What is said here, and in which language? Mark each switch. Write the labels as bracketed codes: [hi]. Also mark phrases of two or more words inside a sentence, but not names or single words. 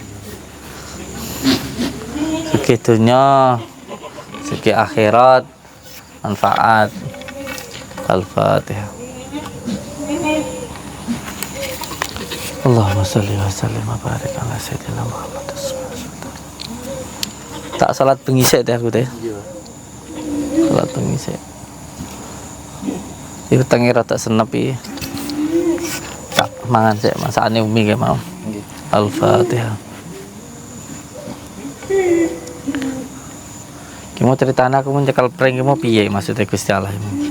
[id] Segi dunya, segi akhirat manfaat. Al-Fatihah. [ar] اللهم صل وسلم وبارك على سيدنا محمد. [jv] Tak salat bengi sik Teh aku Teh. Salat bengi sik. Iku tengi rada senep iki. Tak mangan sik masakane umi ge mau. Al-Fatihah. Ki mau critane aku mencekal prank ki mau piye maksudnya Gusti Allah ini.